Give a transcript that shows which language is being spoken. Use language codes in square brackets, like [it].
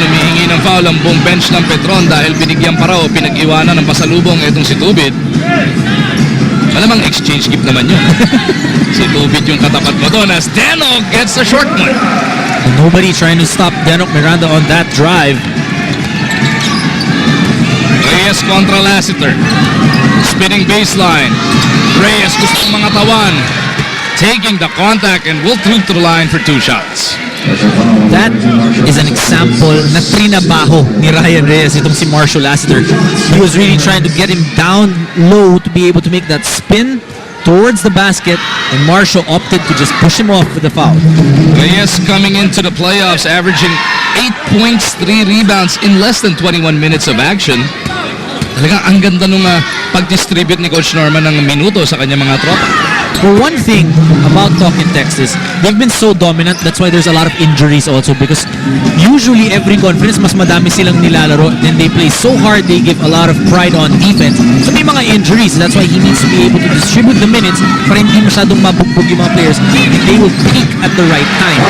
[tl] Humihingi ng foul ang buong bench ng Petron dahil binigyan pa raw o pinag-iwanan ng pasalubong itong si Tubid. Malamang exchange gift naman yun. Si Tubid yung katapat mo doon [en] as Denok gets the short one. And nobody trying to stop Denok Miranda on that drive. Reyes kontra Lassiter. Spinning baseline. [tl] Reyes gustong mga tawan. [en] Taking the contact and will through to the line for 2 shots. That is an example [tl] na trinabaho ni Ryan Reyes itong si Marshall Lassiter. [en] He was really trying to get him down low to be able to make that spin towards the basket, and Marshall opted to just push him off with the foul. Reyes coming into the playoffs averaging 8 points, 3 rebounds in less than 21 minutes of action. [tl] Talagang ang ganda nung pag-distribute ni Coach Norman ng minuto sa kanyang mga tropa. [en] Well, one thing about talking text is they've been so dominant. That's why there's a lot of injuries also, because usually every conference [tl] mas madami silang nilalaro, [en] then they play so hard, they give a lot of pride on defense. [tl] So may mga injuries. [en] That's why he needs to be able to distribute the minutes [tl] para hindi masyadong mabugbog yung mga [en] players, and they will peak at the right time.